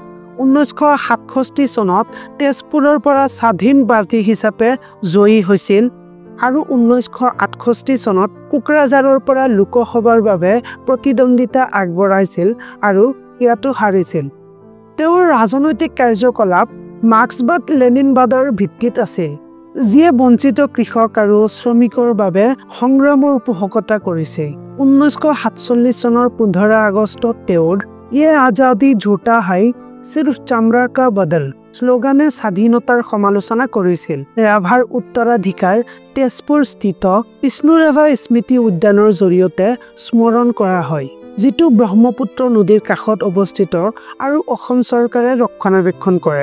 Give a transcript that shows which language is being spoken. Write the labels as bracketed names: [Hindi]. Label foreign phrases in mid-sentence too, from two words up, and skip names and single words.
[Assamese] 1967 চনত তেজপুৰৰ পৰা স্বাধীন প্ৰাৰ্থী হিচাপে জয়ী হৈছিল আৰু 1968 চনত কোকৰাঝাৰৰ পৰা লোকসভাৰ বাবে প্ৰতিদ্বন্দ্বিতা আগবঢ়াইছিল আৰু ইয়াতো হাৰিছিল। তেওঁৰ ৰাজনৈতিক কাৰ্যকলাপ মাৰ্ক্সবাদ লেনিনবাদৰ ভিত্তিত আছিল, যিয়ে বঞ্চিত কৃষক আৰু শ্ৰমিকৰ বাবে সংগ্ৰামৰ পোষকতা কৰিছে। 1947 চনৰ 15 আগষ্টত তেওঁৰ [Hindi] "ये आजादी झूठा है, सिर्फ चामड़ा का बदल" [Assamese] শ্লোগানে স্বাধীনতাৰ সমালোচনা কৰিছিল। ৰাভাৰ উত্তৰাধিকাৰ তেজপুৰ স্থিত বিষ্ণু ৰাভা স্মৃতি উদ্যানৰ জৰিয়তে স্মৰণ কৰা হয়, যিটো ব্ৰহ্মপুত্ৰ নদীৰ কাষত অৱস্থিত আৰু অসম চৰকাৰে ৰক্ষণাবেক্ষণ কৰে।